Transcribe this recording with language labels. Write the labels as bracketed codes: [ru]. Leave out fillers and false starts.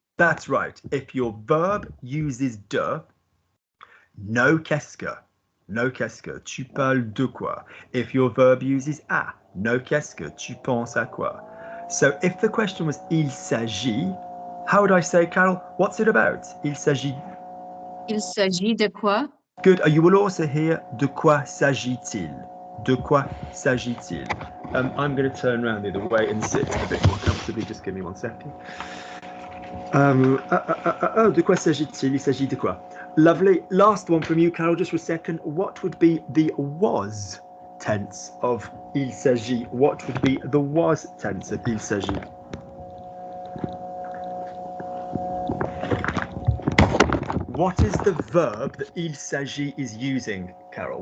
[en] That's right. If your verb uses de, no [fr] qu'est-ce que. [en] No qu'est-ce que. [fr] Tu parles de quoi? [en] If your verb uses a, no qu'est-ce que. [fr] Tu penses à quoi? [en] So if the question was [fr] il s'agit, [en] how would I say, Carol? What's it about? [fr] Il s'agit. Il s'agit de quoi? [en] Good. You will also hear [fr] de quoi s'agit-il? De quoi s'agit-il? [en] I'm going to turn around the other way and sit a bit more comfortably. Just give me 1 second. [fr] De quoi s'agit-il? Il s'agit de quoi? [en] Lovely. Last one from you, Carol, just for a second. What would be the was tense of [fr] il s'agit? [en] What would be the was tense of [fr] il s'agit? [en] What is the verb that [fr] il s'agit [en] is using, Carol?